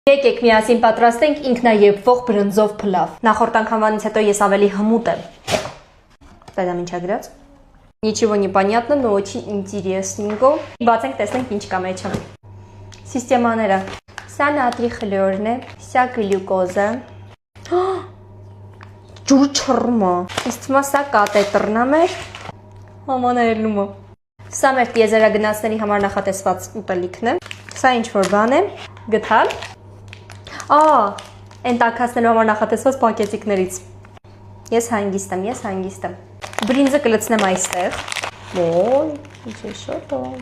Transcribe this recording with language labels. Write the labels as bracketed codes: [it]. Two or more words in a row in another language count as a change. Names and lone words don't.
[hy] Եկեք միասին պատրաստենք ինքնաեփվող բրնձով փլավ։ Նախորդ անգամվանից հետո ես ավելի հմուտ եմ։ Դա ինչա գրած։ [ru] Ничего не понятно, но очень интересненько։ [hy] Բացենք, տեսնենք ինչ կա մեջը։ Սիստեմաները։ Սա նատրի խլորն է, սա գլյուկոզը։ Ջուր չռմա։ Իսկ թվում է սա կատետրն է մեր։ Համաներնում է։ Սա մեր տիեզերագնացների համար նախատեսված ուտելիքն է։ Սա ինչ որ բան է, գտալ։ Այն տաքացնելու համար նախատեսված պակետիկներից։ Ես հանգիստ եմ։ Բրինձը կլցնեմ այստեղ։ Ոյ, ինչ է շոտ։